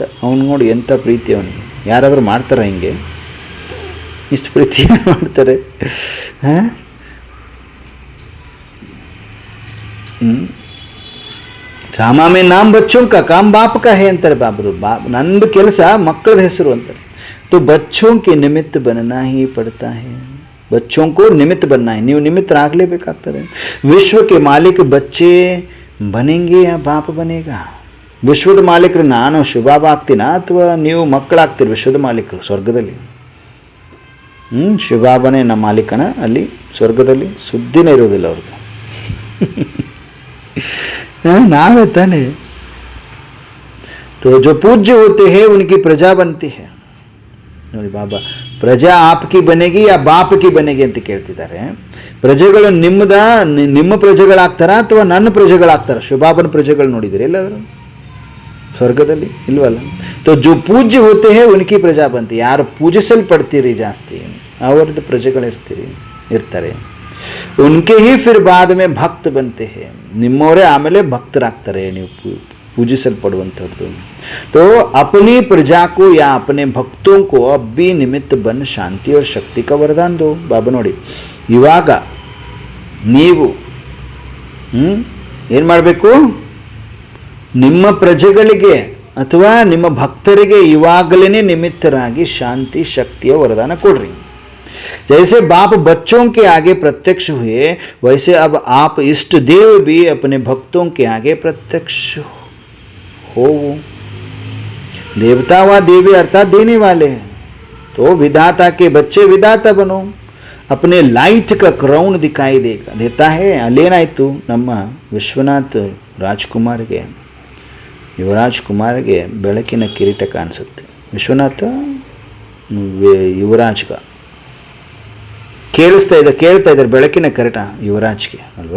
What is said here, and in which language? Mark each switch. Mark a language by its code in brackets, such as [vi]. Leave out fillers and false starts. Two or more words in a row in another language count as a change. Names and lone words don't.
[kn] ಅವ್ನು ನೋಡಿ ಎಂಥ ಪ್ರೀತಿ ಅವನಿಗೆ. ಯಾರಾದರೂ ಮಾಡ್ತಾರೆ ಹಿಂಗೆ? ಇಷ್ಟು ಪ್ರೀತಿ ಮಾಡ್ತಾರೆ? [hi] ड्रामा में नाम बच्चों का काम बाप का है [kn] ಅಂತಾರೆ ಬಾಬರು. ನಂದು ಕೆಲಸ ಮಕ್ಕಳದ ಹೆಸರು ಅಂತಾರೆ. [hi] तो बच्चों के निमित्त बनना ही पड़ता है, बच्चों को निमित्त बनना है, [kn] ನೀವು ನಿಮಿತ್ತರಾಗಲೇಬೇಕಾಗ್ತದೆ. [hi] विश्व के मालिक बच्चे बनेंगे या बाप बनेगा. [kn] ವಿಶ್ವದ ಮಾಲೀಕರು ನಾನು ಶಿವಬಾಬ ಆಗ್ತೀನಾ ಅಥವಾ ನೀವು ಮಕ್ಕಳಾಗ್ತೀರಿ ವಿಶ್ವದ ಮಾಲೀಕರು ಸ್ವರ್ಗದಲ್ಲಿ? ಶಿವಬಾಬನೇ ನಮ್ಮ ಮಾಲೀಕನ ಅಲ್ಲಿ ಸ್ವರ್ಗದಲ್ಲಿ, ಸುದ್ದಿನೇ ಇರೋದಿಲ್ಲ ಅವ್ರದ್ದು. ನಾವೇ ತಾನೆ. [hi] तो जो पूज्य होते हैं उनकी प्रजा बनती है. [kn] ನೋಡಿ ಬಾಬಾ, [hi] प्रजा आपकी बनेगी या बापकी बनेगी [kn] ಅಂತ ಕೇಳ್ತಿದ್ದಾರೆ. ಪ್ರಜೆಗಳು ನಿಮ್ಮ ಪ್ರಜೆಗಳಾಗ್ತಾರಾ ಅಥವಾ ನನ್ನ ಪ್ರಜೆಗಳಾಗ್ತಾರ? ಶಿವಬಾಬನ ಪ್ರಜೆಗಳು ನೋಡಿದ್ದೀರಿ ಎಲ್ಲಾದರೂ ಸ್ವರ್ಗದಲ್ಲಿ? [hi] ಇಲ್ವಲ್ಲ. तो जो पूज्य होते हैं उनकी प्रजा बनती. [kn] ಯಾರು ಪೂಜಿಸಲ್ಪಡ್ತೀರಿ ಜಾಸ್ತಿ ಅವರದ್ದು ಇರ್ತಾರೆ. [hi] उनके ही फिर बाद में भक्त बनते हैं. [kn] ನಿಮ್ಮವರೇ ಆಮೇಲೆ ಭಕ್ತರಾಗ್ತಾರೆ ನೀವು ಪೂಜಿಸಲ್ಪಡುವಂಥದ್ದು. [hi] तो अपनी प्रजा को या अपने भक्तों को अब भी निमित्त बन शांति और शक्ति का वरदान दो. [kn] ಬಾಬಾ ನೋಡಿ, ಇವಾಗ ನೀವು ಏನು ಮಾಡಬೇಕು? ನಿಮ್ಮ ಪ್ರಜೆಗಳಿಗೆ ಅಥವಾ ನಿಮ್ಮ ಭಕ್ತರಿಗೆ ಇವಾಗಲೇ ನಿಮಿತ್ತರಾಗಿ ಶಾಂತಿ ಶಕ್ತಿಯ ವರದಾನ ಕೊಡ್ರಿ. [hi] जैसे बाप बच्चों के आगे प्रत्यक्ष हुए, वैसे अब आप इष्ट देव भी अपने भक्तों के आगे प्रत्यक्ष हो. देवता व देवी अर्थात देने वाले हैं. तो विधाता के बच्चे विधाता बनो. अपने लाइट का क्राउन दिखाई देता है. [kn] ಅಲ್ಲೇನಾಯಿತು? ನಮ್ಮ ವಿಶ್ವನಾಥ್ ರಾಜ್ಕುಮಾರ್ಗೆ, ಯುವರಾಜ್ ಕುಮಾರ್ಗೆ ಬೆಳಕಿನ ಕಿರೀಟ ಕಾಣಿಸುತ್ತೆ. ವಿಶ್ವನಾಥ ಯುವರಾಜ್ಗ ಕೇಳ್ತಾ ಇದ್ದಾರೆ ಬೆಳಕಿನ ಕಿರೀಟ ಯುವರಾಜ್ಗೆ ಅಲ್ವಾ.